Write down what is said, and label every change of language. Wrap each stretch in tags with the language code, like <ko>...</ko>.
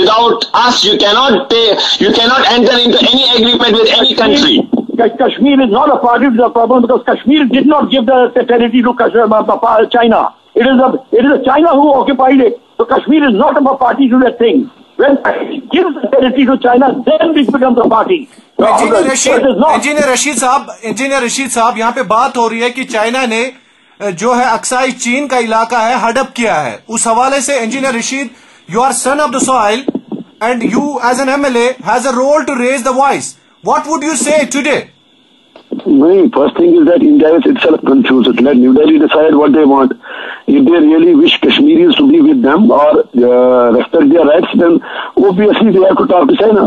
<en>Without us, you cannot enter into any agreement with any country. Kashmir is not a party to the problem because Kashmir did not give the territory to China. It is China who occupied it. So Kashmir is not a party to that thing. When it gives the territory to China, then it becomes a party.</en> <hi>Engineer Rashid साहब यहाँ पे बात हो रही है कि China ने जो है अक्साई चीन का इलाका है हड़प किया है।</hi> <en>उस हवाले से engineer Rashid, you are son of the soil and you as an MLA has a role to raise the voice. What would you say today? First thing is that India is itself confused. Let New Delhi decide what they want. If they really wish Kashmiris to be with them or respect their rights, then obviously they have to talk to China.</en>